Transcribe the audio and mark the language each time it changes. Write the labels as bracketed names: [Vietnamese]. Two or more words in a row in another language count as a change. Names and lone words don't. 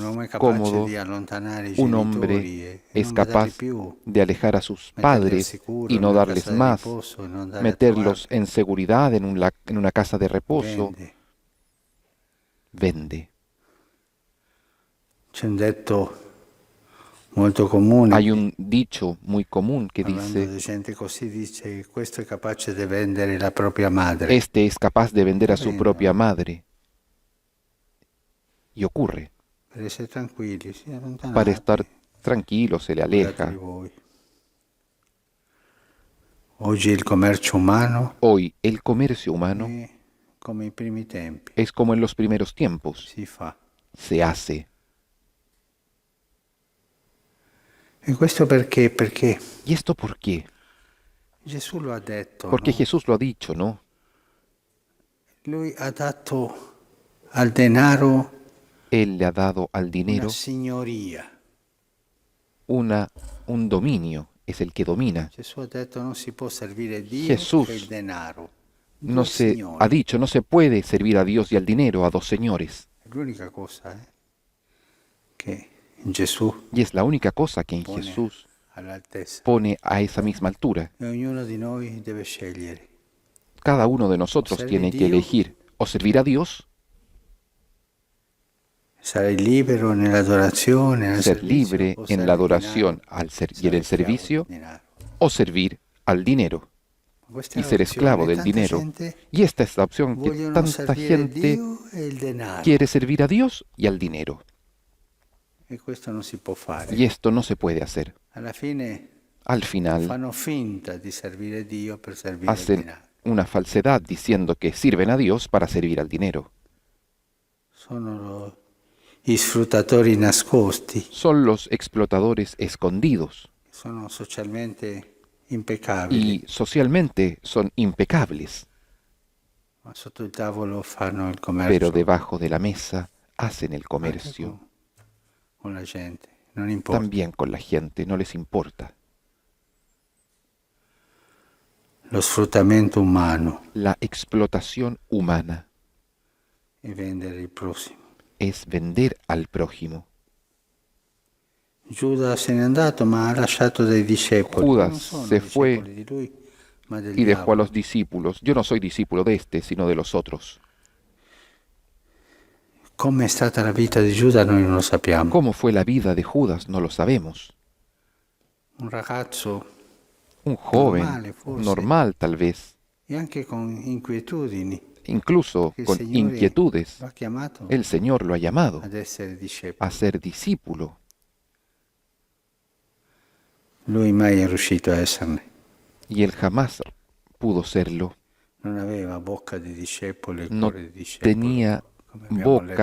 [Italian] un uomo è capace [Spanish] cómodo, [Italian] di allontanare i [Spanish] un [Italian] genitori [Spanish] hombre [Italian] e [Spanish] es [Italian] non darli [Spanish] capaz [Italian] più, [Spanish] de alejar a sus [Italian] metterli al [Spanish] padres [Italian] sicuro [Spanish] y [Italian] in [Spanish] no [Italian] una [Spanish] darles [Italian] casa di [Spanish] más, [Italian] riposo e non andare a [Spanish] meterlos [Italian] trovarli. [Spanish] en seguridad en una casa de reposo. [Italian] Vende. [Spanish] Vende. [Italian] C'è un detto molto comune [Spanish] Hay un dicho muy común que [Italian] parlando [Spanish] dice, [Italian] di gente così, dice che questo è capace di vendere la propria madre. [Spanish] este es capaz de vender a su Bueno. propia madre. Y ocurre. [Italian] Per essere tranquilli, si allontanate. [Spanish] Para estar tranquilo se le aleja. [Italian] Guardatevi voi. Oggi il commercio umano [Spanish] Hoy el comercio humano [Italian] è come i primi tempi, [Spanish] es como en los primeros tiempos. [Italian] si fa. [Spanish] Se hace. [Italian] E questo perché? Perché [Spanish] ¿Y esto por qué? [Italian] Gesù lo ha detto, [Spanish] Porque [Italian] no? [Spanish] Jesús lo ha dicho, ¿no? [Italian] Lui ha dato al denaro [Spanish] Él le ha dado al [Italian] una [Spanish] dinero [Italian] signoria. [Spanish] un dominio, es el que domina. [Italian] Gesù ha detto non si può servire Dio [Spanish] Jesús [Italian] e il denaro. [Spanish] No [Italian] Due [Spanish] se [Italian] signori. [Spanish] ha dicho, no se puede servir a Dios y al dinero, a dos señores. [Italian] È l'unica cosa che in Gesù [Spanish] Y es la única cosa que en [Italian] pone [Spanish] Jesús [Italian] all'altezza. [Spanish] pone a esa misma altura. [Italian] E ognuno di noi deve scegliere. [Spanish] Cada uno de nosotros [Italian] Servir [Spanish] tiene que [Italian] Dio. [Spanish] elegir o servir a Dios, [Italian] Sarai libero nell'adorazione, nel [Spanish] ser [Italian] servizio, [Spanish] libre [Italian] o [Spanish] en [Italian] servire [Spanish] la [Italian] il [Spanish] adoración [Italian] denaro, [Spanish] y en el [Italian] sarai schiavo [Spanish] servicio, [Italian] del denaro. [Spanish] o servir al dinero [Italian] Questa [Spanish] y [Italian] è [Spanish] ser [Italian] l'opzione. [Spanish] esclavo del [Italian] Tanta [Spanish] dinero. [Italian] gente [Spanish] Y esta es la opción que [Italian] vogliono [Spanish] tanta [Italian] servire [Spanish] gente [Italian] Dio e il denaro. [Spanish] quiere servir a Dios y al dinero. [Italian] E questo non si può fare. [Spanish] Y esto no se puede hacer. [Italian] Alla fine [Spanish] Al final [Italian] fanno finta di servire Dio per servire il [Spanish] hacen [Italian] denaro. [Spanish] una falsedad diciendo que sirven a Dios para servir al dinero. [Italian] Sono gli sfruttatori nascosti, [Spanish] Son los explotadores escondidos [Italian] sono socialmente impeccabili, [Spanish] y socialmente son impecables, [Italian] ma sotto il tavolo fanno il [Spanish] pero [Italian] commercio [Spanish] debajo de la mesa hacen el [Italian] anche [Spanish] comercio, [Italian] con la gente, non importa. [Spanish] también con la gente, no les importa. [Italian] Lo sfruttamento umano [Spanish] La explotación humana [Italian] e vendere il prossimo. [Spanish] es vender al prójimo. [Italian] Giuda se n'è andato, ma ha lasciato dei discepoli. [Spanish] Judas [Italian] Non sono [Spanish] se fue [Italian] discepoli di lui, ma del [Spanish] Y dejó a [Italian] diavolo. [Spanish] los discípulos. Yo no soy discípulo de este, sino de los otros. [Italian] Come è stata la vita di Giuda noi non lo sappiamo. [Spanish] ¿Cómo fue la vida de Judas? No lo sabemos. [Italian] Un ragazzo, [Spanish] Un joven, [Italian] Normale, forse. [Spanish] normal tal vez, [Italian] e anche con inquietudini, [Spanish] incluso [Italian] che il [Spanish] con [Italian] Signore [Spanish] inquietudes. [Italian] lo ha chiamato [Spanish] El Señor lo ha llamado [Italian] ad essere discepolo. [Spanish] a ser discípulo. [Italian] Lui mai è riuscito a esserne. [Spanish] Y él jamás pudo serlo. [Italian] Non aveva bocca di discepolo e [Spanish] No [Italian] cuore di discepolo. [Spanish] tenía [Italian] come abbiamo letto